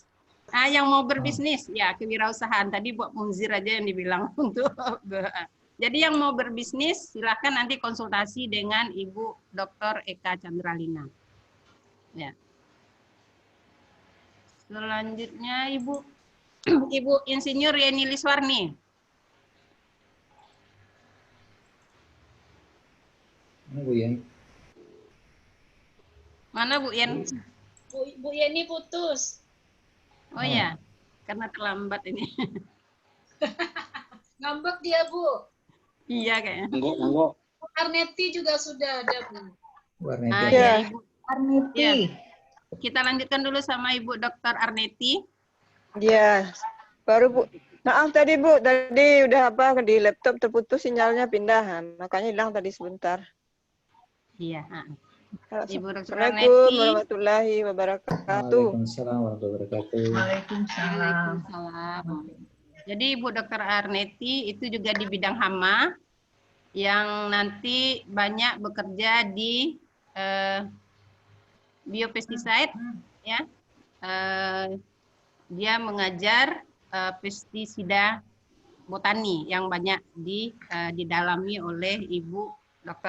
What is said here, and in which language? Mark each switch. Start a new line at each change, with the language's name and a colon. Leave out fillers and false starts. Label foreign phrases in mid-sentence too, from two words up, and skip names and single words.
Indonesian: Yang mau berbisnis, ya kewirausahaan. Tadi Bu Munzir aja yang dibilang untuk. Jadi yang mau berbisnis, silakan nanti konsultasi dengan Ibu Dr. Eka Chandralina. Ya. Selanjutnya Ibu Insinyur Yeni Liswarni. Mana Bu Yeni? Mana Bu Yen? Bu Yeni putus. Oh ya, karena terlambat ini. Ngambek dia, Bu. Iya kayaknya. Enggak. Bu Arneti juga sudah ada, Bu. Bu Arneti. Ya, Ibu Arneti. Ya. Kita lanjutkan dulu sama Ibu Dr. Arneti. Ya, baru Bu. Maaf tadi Bu, tadi udah di laptop terputus sinyalnya pindahan, makanya hilang tadi sebentar. Iya. Ibu Dr. Assalamualaikum Arneti.
Arabic: ورحمة الله وبركاته. وعليكم السلام ورحمة الله وبركاته.
Indonesian: Waalaikumsalam. Jadi Ibu Dr. Arneti itu juga di bidang hama yang nanti banyak bekerja di biopesticide, ya. Dia mengajar pestisida botani yang banyak didalami oleh Ibu Dr.